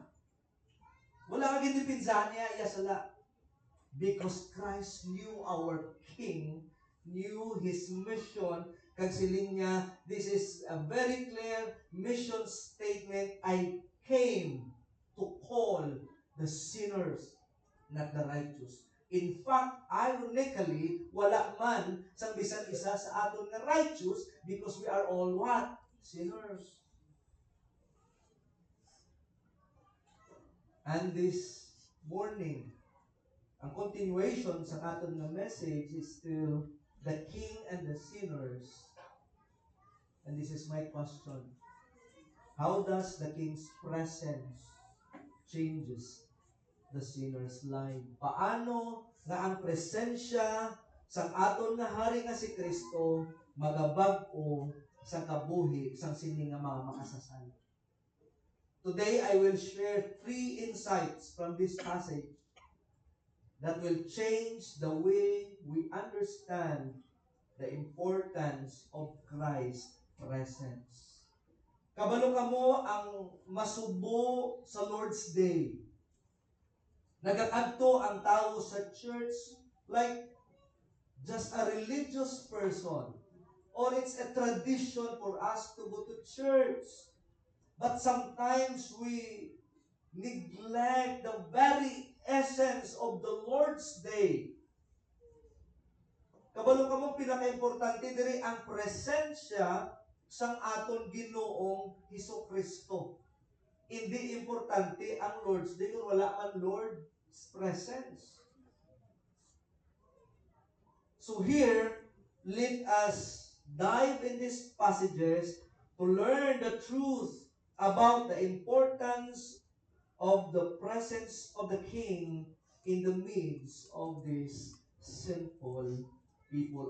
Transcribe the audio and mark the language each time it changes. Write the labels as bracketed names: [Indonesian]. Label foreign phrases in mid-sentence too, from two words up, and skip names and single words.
[Hiligaynon] Wala kang ginipinsahan niya, iyasala. [English] Because Christ knew our King, knew His mission, [Hiligaynon] kag siling niya, [English] this is a very clear mission statement. I came to call the sinners, not the righteous. In fact, ironically, [Hiligaynon] wala man sang bisan isa sa aton nga righteous [English] because we are all what? Sinners. And this morning, [Hiligaynon] ang continuation sa aton nga message [English] is still the king and the sinners. And this is my question. How does the king's presence changes the sinner's life? [Hiligaynon] Paano nga ang presensya sa aton nga hari nga si Kristo magabag-o sa kabuhi sang sini nga mga makasasala? [English] Today, I will share 3 insights from this passage that will change the way we understand the importance of Christ's presence. [Hiligaynon] Kabalo kamo ang masubo sa Lord's Day. Nagakadto ang tao sa church [English] like just a religious person, or it's a tradition for us to go to church. But sometimes we neglect the very essence of the Lord's Day. [Hiligaynon] Kabalo kamo pinaka-importante diri ang presensya sang aton Ginoong Hesukristo. Hindi importante ang Lord's Day kung wala man [English] Lord's presence. So here, let us dive in these passages to learn the truth about the importance of the presence of the King in the midst of these sinful people.